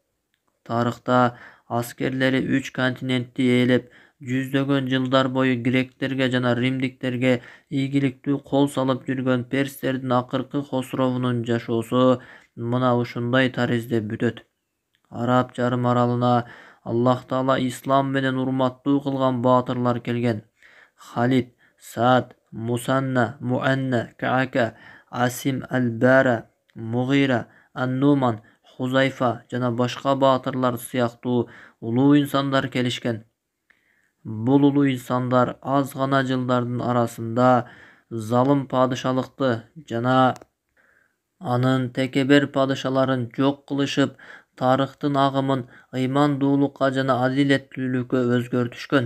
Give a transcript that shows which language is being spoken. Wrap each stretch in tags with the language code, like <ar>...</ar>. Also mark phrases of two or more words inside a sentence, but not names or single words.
<ky>Тарыхта аскерлери 3 континентти ээлеп, жүздөгөн жылдар бою гректерге жана римдиктерге ийгиликтүү кол салып жүргөн перстердин акыркы Хосровунун жашоосу мына ушундай таризде бүтөт. Араб жарым аралына Аллах Таала ислам менен урматтуу кылган баатырлар келген. Халид, Sa'd, Musanna, Mu'anna, Ka'aka, Asim al-Bara, Mughira, An-Numan, Huzayfa жана башка баатырлар сыяктуу улуу инсандар келишкен. Бул улуу инсандар аз гана жылдардын арасында залым падышалыкты жана анын текебер падышаларын жок кылышып, тарыхтын агымын ыймандуулукка жана адилеттүүлүккө өзгөртүшкөн.</ky>